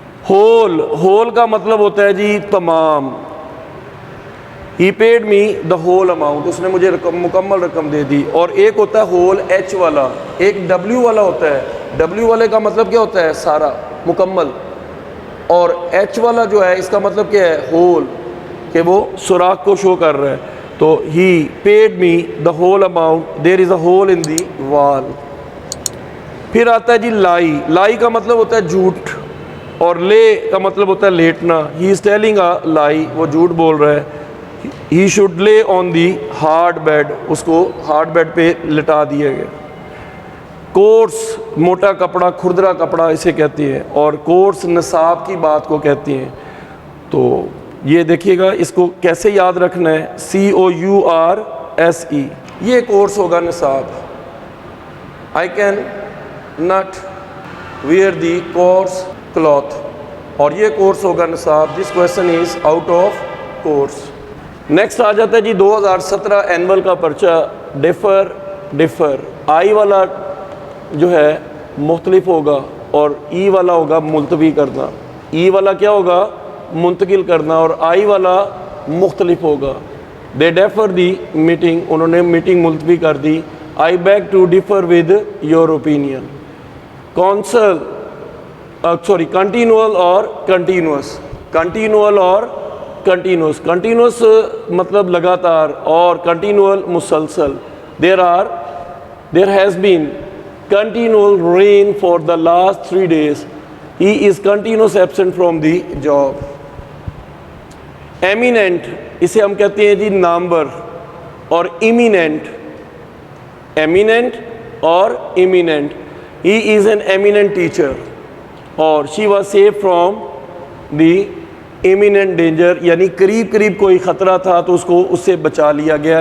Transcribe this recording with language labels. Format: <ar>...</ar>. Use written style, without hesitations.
<ur>Whole, whole کا مطلب ہوتا ہے جی تمام.</ur> <en>he paid me the whole amount,</en> <ur>اس نے مجھے مکمل رقم دے دی. اور ایک ہوتا ہے ہول H والا, ایک W والا ہوتا ہے. W والے کا مطلب کیا ہوتا ہے سارا مکمل, اور H والا جو ہے اس کا مطلب کیا ہے ہول, کہ وہ سوراخ کو شو کر رہا ہے.</ur> <en>تو he paid me the whole amount, there is a hole in the wall.</en> <ur>پھر آتا ہے جی لائی. لائی کا مطلب ہوتا ہے جھوٹ, اور لے کا مطلب ہوتا ہے لیٹنا.</ur> <en>he is telling a lie,</en> <ur>وہ جھوٹ بول رہا ہے.</ur> <en>he should lie on the hard bed,</en> <ur>اس کو ہارڈ بیڈ پہ لٹا دیا گیا. کورس موٹا کپڑا, کھردرا کپڑا اسے کہتے ہیں, اور کورس نصاب کی بات کو کہتے ہیں. تو یہ دیکھیے گا اس کو کیسے یاد رکھنا ہے, COURSE, یہ کورس ہوگا نصاب.</ur> <en>I can not wear the coarse cloth,</en> <ur>اور یہ کورس ہوگا نصاب.</ur> <en>This question is out of course.</en> <ur>Next آ جاتا ہے جی 2017 اینول کا پرچہ. ڈفر, آئی والا جو ہے مختلف ہوگا, اور ای والا ہوگا ملتوی کرنا. ای والا کیا ہوگا منتقل کرنا, اور آئی والا مختلف ہوگا.</ur> <en>they defer the meeting,</en> <ur>انہوں نے میٹنگ ملتوی کر دی.</ur> <en>I beg to differ with your opinion.</en> <ur>Council کنٹینوول اور کنٹینوس, کنٹینوول اور کنٹینوس. کنٹینوس مطلب لگاتار, اور کنٹینوول مسلسل.</ur> <en>There has been continual rain for the last 3 days. He is continuous absent from the job.</en> <ur>Eminent اسے ہم کہتے ہیں جی نامور اور ایمیننٹ، ایمیننٹ اور eminent.</ur> <en>he is an eminent teacher اور she was safe from the imminent danger,</en> <ur>یعنی قریب قریب کوئی خطرہ تھا تو اس کو اس سے بچا لیا گیا.</ur>